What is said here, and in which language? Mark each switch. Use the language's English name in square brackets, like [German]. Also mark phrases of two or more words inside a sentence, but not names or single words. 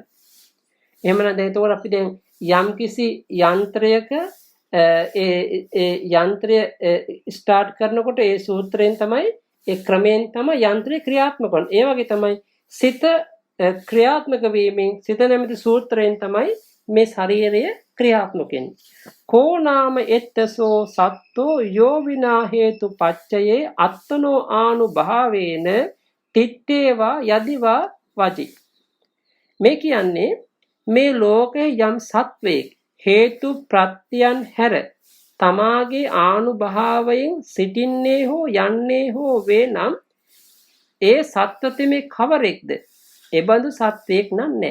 [Sinhala] එහෙමනම් දැන් එතකොට අපි දැන් යම්කිසි යන්ත්‍රයක ඒ යන්ත්‍රය ස්ටාර්ට් කරනකොට ඒ සූත්‍රයෙන් තමයි ඒ ක්‍රමයෙන් තමයි යන්ත්‍රය ක්‍රියාත්මක වෙන්නේ. ඒ වගේ තමයි සිත ක්‍රියාත්මක වීමෙන් සිත නැමැති සූත්‍රයෙන් තමයි මේ ශරීරය ක්‍රියාත්මක වෙන්නේ. [Pali] කෝ නාම එත්තසෝ සත්තෝ යෝ විනා හේතු පච්චයේ අත්තනෝ ආනුභාවේන තිත්තේවා යදිවා වජි. [Sinhala] මේ කියන්නේ මේ ලෝකයේ යම් සත්වයක හේතු ප්‍රත්‍යයන් හැර තමාගේ ආනුභාවයෙන් සිටින්නේ හෝ යන්නේ හෝ වේ නම් ඒ සත්වතෙමේ කවරෙක්ද? එබඳු සත්වයක් නෑ.